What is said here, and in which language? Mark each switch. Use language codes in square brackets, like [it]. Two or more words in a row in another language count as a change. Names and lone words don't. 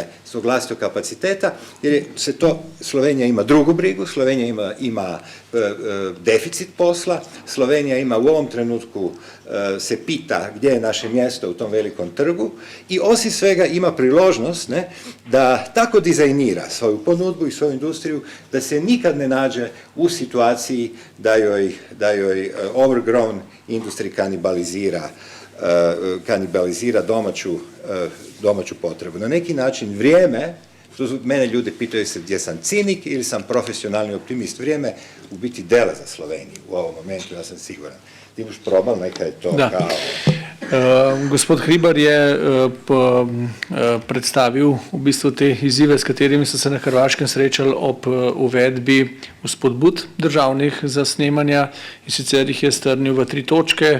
[hr] svog vlastitog kapaciteta, jer Slovenija ima drugu brigu, Slovenija ima deficit posla, Slovenija ima u ovom trenutku se pita gdje je naše mjesto u tom velikom trgu i osim svega ima priložnost da tako dizajnira svoju ponudbu i svoju industriju da se nikad ne nađe u situaciji da joj [en] overgrown industry [hr] kanibalizira domaću potrebu. Na neki način vrijeme, mene ljudi pitaju se gdje sam cinik ili sam profesionalni optimist, vrijeme u biti dela za Sloveniju u ovom momentu, ja sam siguran. [sl] Ti boš probal, [hr] neka je to kao... [sl] Gospod Hribar je predstavil v bistvu te izzive, s katerimi so se na Hrvaškem srečali ob uvedbi vzpodbud državnih za snemanja in sicer jih je strnil v 3 točke.